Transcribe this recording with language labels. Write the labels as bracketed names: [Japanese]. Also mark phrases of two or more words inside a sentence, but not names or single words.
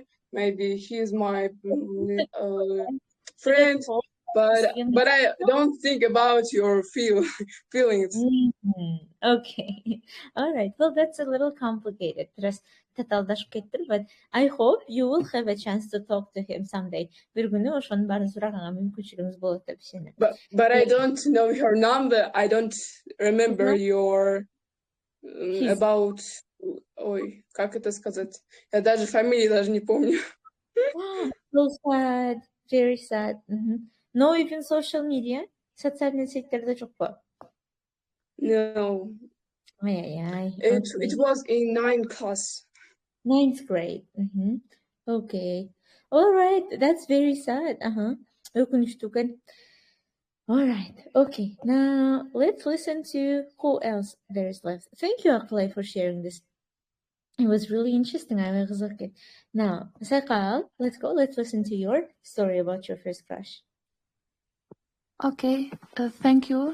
[English] Maybe he's my friend, but I don't think about your feelings. Okay. All right. Well, that's a little complicated. But I hope you will have a chance to talk to him someday. [Kyrgyz] Бир күнү ошонун баарын сураганга мүмкүнчүлүгүңүз болот деп ишенем. [English] But I don't know your number. I don't remember your about. [Russian] Ой, как это сказать? Я даже фамилии даже не помню. [English] So sad. Very sad. No even social media? [Russian] Социальный сеттерде [Kyrgyz] жокпу? [English] No. Ай. It was in 9th class. 9th grade. Okay. All right. That's very sad. [Kyrgyz] Өкүнүчтүү экен. [English] All right. Okay. Now let's listen to who else there is left. Thank you, Aklay, for sharing this. It was really interesting. I was okay. Now, Sakal, let's go. Let's listen to your story about your first crush. Okay. Thank you.